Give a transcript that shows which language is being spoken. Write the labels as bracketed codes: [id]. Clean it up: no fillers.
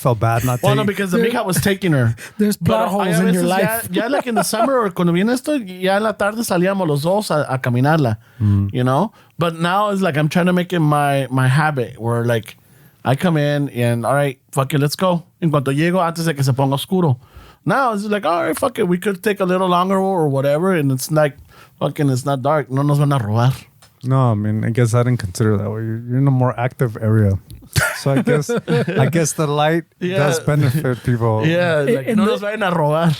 [en] Well, taking... no, because the mija was taking her. There's plot [es] Pero hay [en] holes in your [es] veces [en] life. [es] Ya like in the summer or cuando viene esto, ya en la tarde salíamos los dos a caminarla, you know? [en] But now it's like I'm trying to make it my habit where like I come in and all right, fuck it, let's go. [es] En cuanto llego, antes de que se ponga oscuro. [en] Now it's like, all right, fuck it, we could take a little longer or whatever and it's like, fucking, it's not dark. [es] No nos van a robar. [en] No, I mean, I guess I didn't consider that way. You're in a more active area. So I guess the light does benefit people. [es] Yeah, like, no nos vayan a robar.